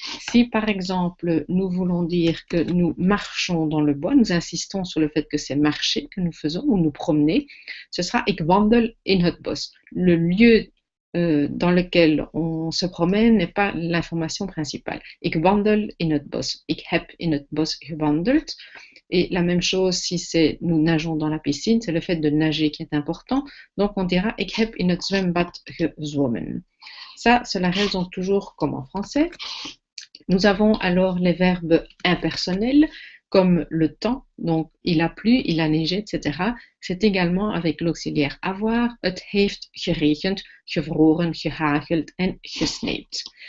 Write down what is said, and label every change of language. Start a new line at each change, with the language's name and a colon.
French: Si par exemple nous voulons dire que nous marchons dans le bois, nous insistons sur le fait que c'est marcher que nous faisons ou nous promener, ce sera
Dutch: ik wandel in het bos.
French: Le lieu dans lequel on se promène n'est pas l'information principale.
Dutch: Ik wandel in het bos. Ik heb in het bos gewandeld.
French: Et la même chose si c'est nous nageons dans la piscine, c'est le fait de nager qui est important. Donc on dira
Dutch: ik heb in het zwembad gezwommen.
French: Ça, cela résonne toujours comme en français. Nous avons alors les verbes impersonnels comme le temps, donc il a plu, il a neigé, etc. C'est également avec l'auxiliaire avoir,
Dutch: het heeft geregend, gevroren, gehageld en gesneeuwd.